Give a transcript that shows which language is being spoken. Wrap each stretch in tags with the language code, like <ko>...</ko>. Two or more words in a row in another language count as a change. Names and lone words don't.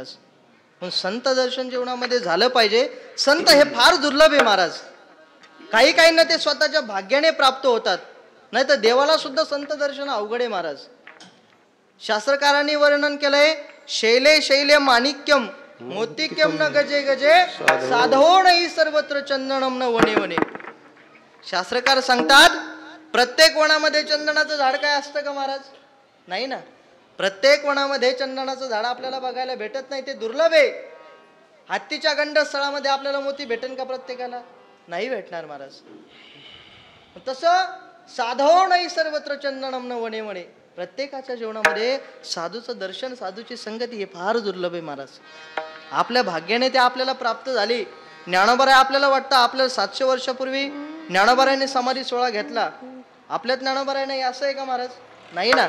<mr>पण संत दर्शन जीवनामध्ये झालं पाहिजे. संत हे फार दुर्लभ आहे महाराज. काही काहींना ते स्वतःच्या भाग्याने प्राप्त होतात, नाही तर देवाला सुद्धा संत दर्शन अवघड आहे महाराज. शास्त्रकारांनी वर्णन केलंय,</mr> <sa>शैले शैले माणिक्यम मोतिक्यम न गजे गजे साधो नाही सर्वत्र चंदनम न वने वने.</sa> <mr>शास्त्रकार सांगतात प्रत्येक वनामध्ये चंदनाचं झाड काय असतं का महाराज? नाही ना. प्रत्येक वनामध्ये चंदनाचं झाड आपल्याला बघायला भेटत नाही, ते दुर्लभ आहे. हत्तीच्या गंडस्थळामध्ये आपल्याला मोती भेटेल का प्रत्येकाला? नाही भेटणार महाराज. तसं</mr> <sa>साधो नाही सर्वत्र चंदनम न वने वने.</sa> <mr>प्रत्येकाच्या जीवनामध्ये साधूचं दर्शन, साधूची संगती हे फार दुर्लभ आहे महाराज. आपल्या भाग्याने ते आपल्याला प्राप्त झाली. ज्ञानोबा आपल्याला वाटतं आपल्याला 700 वर्षापूर्वी ज्ञानोबाराने समाधी सोहळा घेतला. आपल्या ज्ञानोबा नाही असं आहे का महाराज? नाही ना.</mr>